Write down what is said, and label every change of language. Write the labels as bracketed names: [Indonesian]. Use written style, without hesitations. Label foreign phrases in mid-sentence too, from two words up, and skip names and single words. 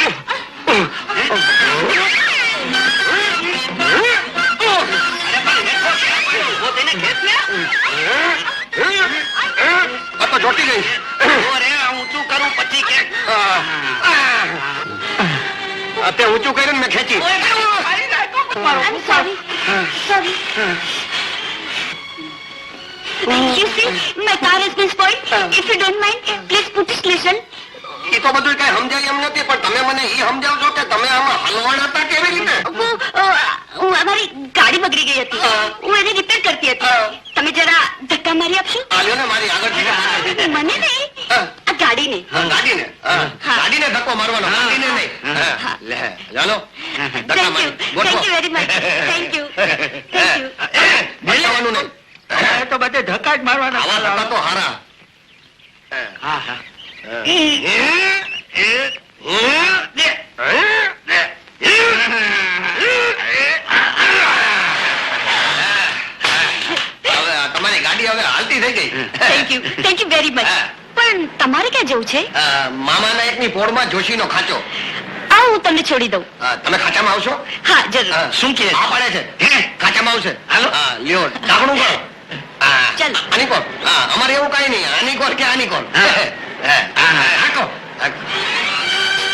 [Gujarati] ઉભો થઈને ખેંચ ને. આ તો ચોટી ગઈ. ઉભો રે, આ ઊંચું કરું પછી ખેંચ. અત્યારે ઊંચું કરીને મેં ખેંચી. [English] I'm sorry. Sorry. You see, my car has been spoiled. If you don't mind, please put it listen. [Gujarati] એ તો બધું કઈ સમજાય એમ નથી, પણ તમે મને એ સમજાવશો કે તમે આમાં હલવાના હતા કેવી રીતે? અમારી ગાડી બગડી ગઈ હતી. હું એને રિપેર કરતી હતી. તમે જરા ધક્કા મારી આપશો? આલ્યો ને મારી આગળ થી. મને નહીં, આ ગાડીને. ગાડીને. ગાડીને ધક્કો મારવાનો, ગાડીને નહીં. હા. લે ચાલો ધક્કા [English] Thank you. [Gujarati] મારી. [English] Thank you very much. Thank you. Thank you. [Gujarati] બતાવવાનું નહીં. એ તો બધે ધક્કા જ મારવાના. આવા ધક્કા તો હારા. હા હા. હવે આ તમારી ગાડી હવે હાલતી થઈ ગઈ. [English] Thank you. Thank you very much. [Gujarati] પણ તમારે ક્યાં જવું છે? મામાના એકની પોળમાં જોશીનો ખાંચો. આ હું તમને છોડી દઉં. તમે ખાંચામાં આવશો? હા, જરૂર. શું કહે? આ પડે છે. ખાંચામાં આવશે. હાલો. લ્યો ઢાંકણું કરો. ચાલો. આની કોર. અમારે એવું કઈ નહીં. આની કોર કે આની કોર. હાકો.